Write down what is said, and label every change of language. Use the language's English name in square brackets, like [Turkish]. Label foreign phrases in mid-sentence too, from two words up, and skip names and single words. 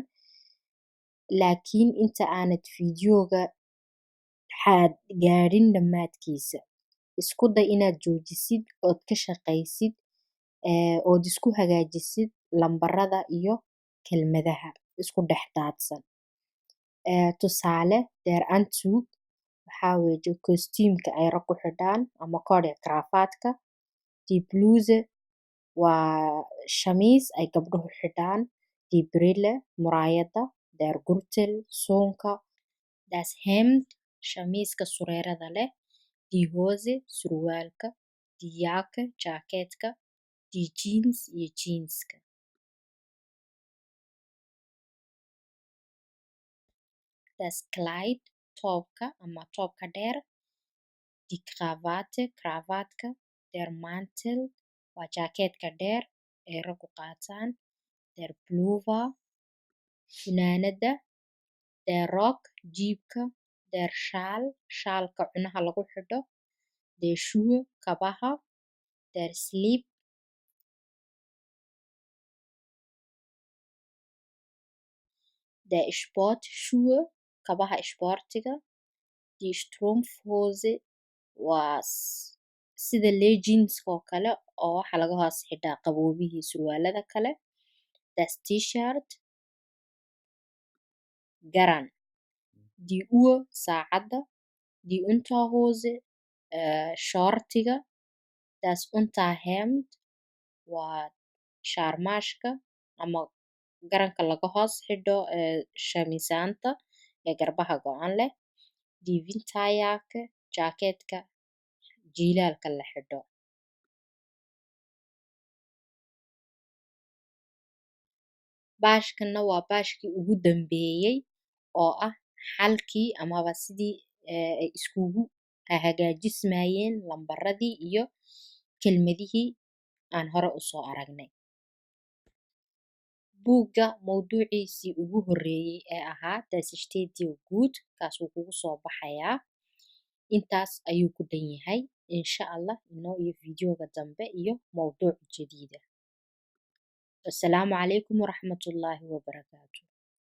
[Somali] Laakiin inta aanad fiidiyooga gaadhin dhammaadkiisa isku day inaad joojisid ood ka shaqaysid ood isku hagaajisid lambarada iyo kelmadaha isku dhex daadsan. Tusaale [German] Der Anzug [Somali] waxaa weeye kostiimka ay rag ku xidhaan ama kordhic krafaatka. [German] Die Bluse [Somali] waa shamiis ay gabdhuhu xidhaan. [German] Die Brille [Somali] muraayada. [German] Der Gürtel [Somali] suunka. [German] Das Hemd [Somali] shamiiska sureerada leh. [German] Die Hose [Somali] surwaalka. [German] Die Jacke [Somali] jaakeetka. [German] Die Jeans [Somali] iyo jeanska. [German] Das Kleid [Somali] toobka ama toobka dheer. [German] Die Krawatte [Somali] krafaatka. [German] Der Mantel [Somali] waa jaakeetka dheer ee raggu qaataan. [German] Der Pullover [Somali] funaanada. [German] Der Rock [Somali] jiibka. [German] Der Schal [Somali] shaalka cunaha lagu xidho. [German] Der Schuhe [Somali] kabaha. [German] Der Slip der Sportschuhe [Somali] kabaha isboortiga. [German] Die Strumpfhose [Somali] waa sida leggingska oo kale oo waxa laga hoos xidhaa qaboobihii surwaalada kale. [German] Das T-shirt [Somali] garan. [German] Die Uhr [Somali] saacada. [German] Die Unterhose [Somali] shoortiga. [German] Das Unterhemd [Somali] waa shaarmaashka ama garanka laga hoos xidho shamisaanta ee garbaha go'an leh. [German] Die Winterjacke [Somali] jaakeetka jiilaalka la xidho. Baashkana waa baashkii ugu dambeeyay oo ah xalkii amaba sidii ay iskugu hagaajismayeen lambaradii iyo kelmadihii aan hore u soo aragnay. buugga mawduuciisii ugu horeeyey ee ahaa [German] Das steht dir gut [Somali] kaasuu kugu soo baxayaa. Intaas ayuu ku dhan yahay. [Arabic] إن شاء الله [Somali] inoo iyo fiidiyooga dambe iyo mawduuc jadiida. [Arabic] السلام عليكم ورحمة الله وبركاته.